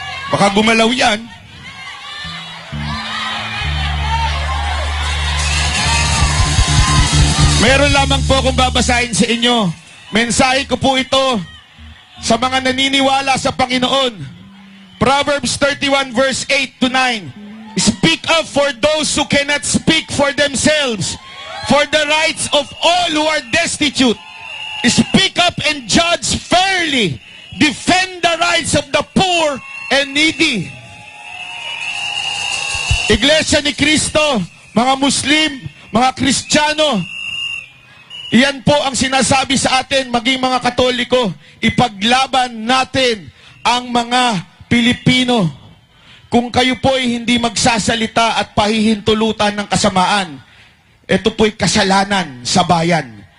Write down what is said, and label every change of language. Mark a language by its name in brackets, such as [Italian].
[Filipino] Baka gumalaw yan. Meron lamang po akong babasahin sa inyo. Mensahe ko po ito sa mga naniniwala sa Panginoon. [English] Proverbs 31 verse 8 to 9. Speak up for those who cannot speak for themselves, for the rights of all who are destitute. Speak up and judge fairly. Defend the rights of the poor and needy. [Filipino] Iglesia ni Cristo, mga Muslim, mga Kristiyano, iyan po ang sinasabi sa atin, maging mga Katoliko, ipaglaban natin ang mga Pilipino. Kung kayo po ay hindi magsasalita at pahihintulutan ng kasamaan, ito po'y kasalanan sa bayan.